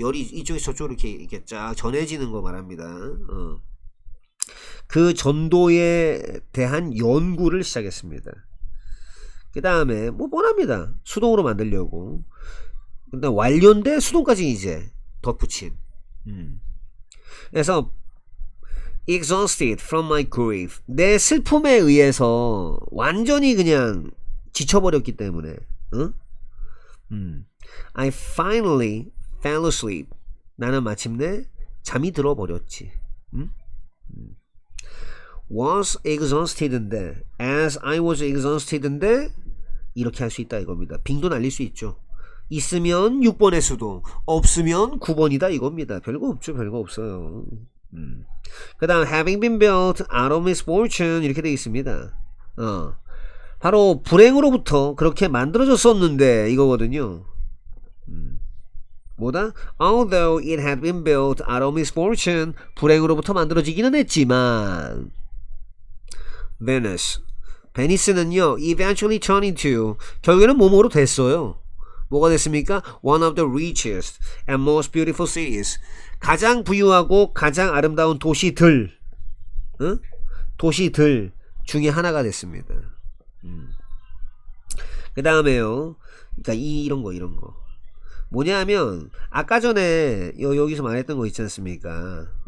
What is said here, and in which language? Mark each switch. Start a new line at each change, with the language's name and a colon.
Korean: 열이 이쪽에서 저쪽으로 이렇게 쫙 전해지는 거 말합니다. 그 전도에 대한 연구를 시작했습니다. 그 다음에 뭐 뻔합니다. 수동으로 만들려고. 근데 완료인데 수동까지 이제 덧붙인. 그래서
English: exhausted from my grief.
Korean: 내 슬픔에 의해서 완전히 그냥 지쳐버렸기 때문에.
English: I finally fell asleep.
Korean: 나는 마침내 잠이 들어버렸지.
English: was exhausted
Korean: 인데
English: as I was exhausted
Korean: 인데 이렇게 할 수 있다 이겁니다. 빙도 날릴 수 있죠. 있으면 6번의 수동, 없으면 9번이다 이겁니다. 별거 없죠. 별거 없어요. 그 다음
English: having been built out of misfortune
Korean: 이렇게 되어 있습니다. 바로 불행으로부터 그렇게 만들어졌었는데 이거거든요. 뭐다?
English: Although it had been built out of misfortune
Korean: 불행으로부터 만들어지기는 했지만 베니스는요
English: eventually turned into
Korean: 결국에는 뭐뭐로 됐어요. 뭐가 됐습니까?
English: One of the richest and most beautiful cities.
Korean: 가장 부유하고 가장 아름다운 도시들 도시들 중에 하나가 됐습니다. 그 다음에요 그러니까 이런 거 뭐냐 하면 아까 전에 여기서 말했던 거 있지 않습니까?